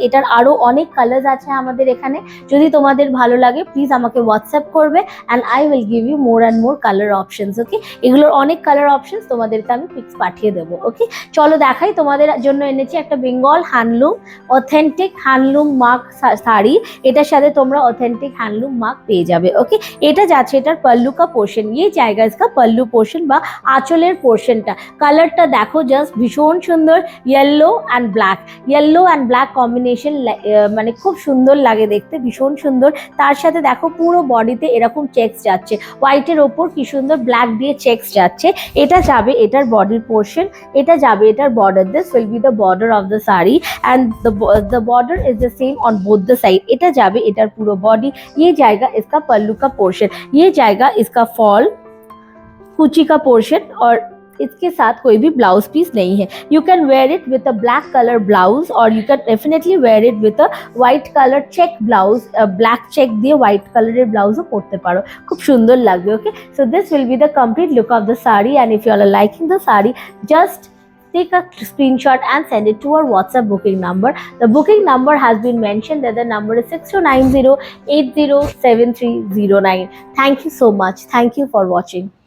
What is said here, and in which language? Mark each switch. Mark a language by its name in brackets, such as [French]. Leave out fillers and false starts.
[Bangla] এটার আরও অনেক কালার্স আছে আমাদের এখানে। যদি তোমাদের ভালো লাগে প্লিজ আমাকে হোয়াটসঅ্যাপ করবে [English] And I will give you more and more colour options. [Bangla] ওকে, এগুলোর অনেক কালার অপশনস তোমাদেরকে আমি পিক্স পাঠিয়ে দেবো। ওকে, চলো দেখাই। তোমাদের জন্য এনেছি একটা Bengal handloom, authentic handloom mark sari. এটার সাথে তোমরা অথেন্টিক হ্যান্ডলুম মার্ক পেয়ে যাবে। ওকে, এটা যাচ্ছে এটার [Hindi] पल्लू का पोर्शन, ये जाएगा इसका पल्लू पोर्शन [Bangla] বা আঁচলের পোর্শনটা। কালারটা দেখো, জাস্ট ভীষণ সুন্দর, yellow and black. Yellow and black combination, মানে খুব সুন্দর লাগে দেখতে, ভীষণ সুন্দর। তার সাথে দেখো পুরো বডিতে এরকম চেকস যাচ্ছে, হোয়াইটের ওপর কি সুন্দর ব্ল্যাক দিয়ে চেকস যাচ্ছে। এটা যাবে এটার বডির পোর্শন, এটা যাবে এটার border. [English] This will be the border of the sari and the border is the same on both the side. [Bangla] এটা যাবে এটার পুরো বডি, [Hindi] ये जाएगा इसका पल्लू का पोर्शन, ये जाएगा इसका फॉल कुची का पोर्शन। और इसके साथ कोई भी ब्लाउज पीस नहीं है। [English] You can wear it with a black colour blouse और you can definitely wear it with a white colour check blouse. [Bangla] Black check दिए व्हाइट कलर ब्लाउजও পরতে পারো, খুব সুন্দর লাগবে। [English] Okay, so this will be the complete look of the sari and if you are liking the sari, just take a screenshot and send it to our WhatsApp booking number. The booking number has been mentioned that the number is 6290807309. Thank you so much. Thank you for watching.